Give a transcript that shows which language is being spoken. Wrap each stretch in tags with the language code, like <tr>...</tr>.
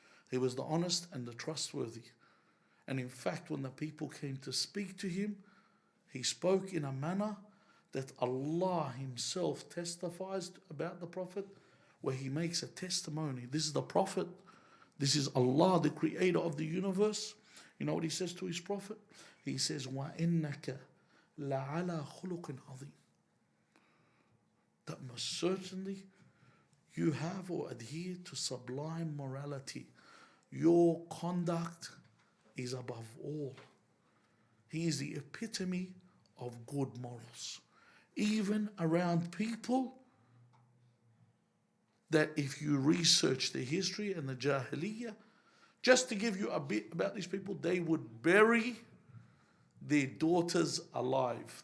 <en>He was the honest and the trustworthy. And in fact, when the people came to speak to him, he spoke in a manner that Allah himself testifies about the Prophet, where he makes a testimony. This is the Prophet. This is Allah, the creator of the universe. You know what he says to his Prophet? He says,</en> <ar>وَإِنَّكَ لَعَلَى خُلُقٍ عَظِيمٍ.</ar> <en>That most certainly you have or adhere to sublime morality. Your conduct is above all. He is the epitome of good morals. Even around people that if you research the history and the Jahiliyyah, just to give you a bit about these people, they would bury their daughters alive.</en>